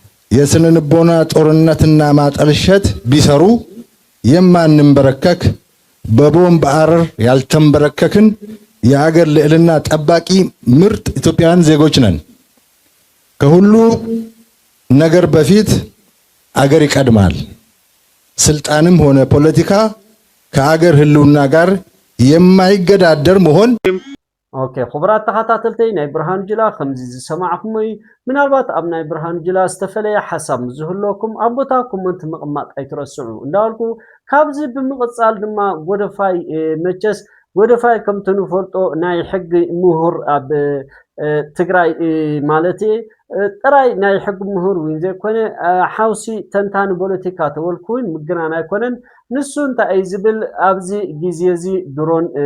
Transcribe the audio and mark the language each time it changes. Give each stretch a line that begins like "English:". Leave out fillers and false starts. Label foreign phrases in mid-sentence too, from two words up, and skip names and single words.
Amharic: የስነልቦና ጦርነትና ማጠልሸት ቢሰሩ የማንንበረከክ በቦምብ አረር ያልተንበረከክን የአገር ልዕልና ጠባቂ ምርጥ ኢትዮጵያውያን ዜጎች ነን። ከሁሉ ነገር በፊት አገር ይቀድማል። ስልጣንም ሆነ ፖለቲካ ከአገር ህልውና ጋር የማይገዳደር መሆን
Tigrinya: ኦኬ خبرات ተኸታተልተይ ናይ ብርሃኑ ጅላ ከምዚ ዝሰማዕኩም ምናልባት ኣብ ናይ ብርሃኑ ጅላ ዝተፈለየ ሓሳብ ዝህልወኩም ኣብ ቦታ ኮመንት ምቕማጥ ኣይትረስዑ እንዳልኩ ካብዚ ብምቕጻል ድማ ጎደፋይ መቸስ ጎደፋይ ከምቲ ንፈልጦ ናይ ሕጊ ምሁር ኣብ ትግራይ ማለት ጥራይ ናይ ሕጊ ምሁር ወይ ዘይኮነ ሓውሲ ተንታኒ ፖለቲካ ተወልኩን ምግናን ኣይኮነን ንሱ እንታይ ዝብል ኣብዚ ግዜ እዚ ድሮን